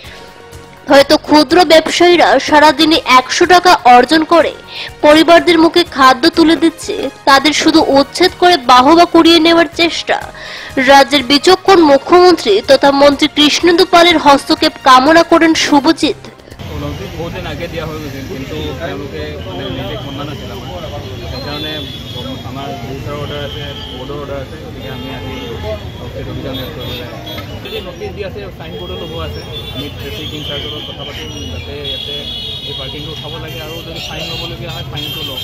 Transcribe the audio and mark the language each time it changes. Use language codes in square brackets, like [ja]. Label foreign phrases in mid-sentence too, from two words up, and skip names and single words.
[bn] হয়তো ক্ষুদ্র ব্যবসায়ীরা সারাদিনে 100 টাকা অর্জন করে পরিবারদের মুখে খাদ্য তুলে দিচ্ছে, তাদের শুধু উচ্ছেদ করে বাহবা কুড়িয়ে নেওয়ার চেষ্টা। রাজ্যের বিচক্ষণ মুখ্যমন্ত্রী তথা মন্ত্রী কৃষ্ণেন্দু পালের হস্তক্ষেপ কামনা করেন শুভজিৎ। বহুদিন আগে দেওয়া হয়ে গেছে, কিন্তু [as] তেওঁলোকে নিজে খন্ডা নাছিল। সেইকাৰণে আমাৰ বহুতৰ অৰ্ডাৰ আছে, বোৰ্ডৰ অৰ্ডাৰ আছে, গতিকে আমি আজি উচ্ছেদ অভিযান কৰিবলৈ নটিচ দি আছে, চাইন বোৰ্ডো ল'ব আছে। আমি ট্ৰেফিক ইনচাৰ্জৰ লগত কথা পাতিম যাতে ইয়াতে এই পাৰ্কিংটো উঠাব লাগে, আৰু যদি ফাইন ল'বলগীয়া হয় ফাইনটো ল'ব।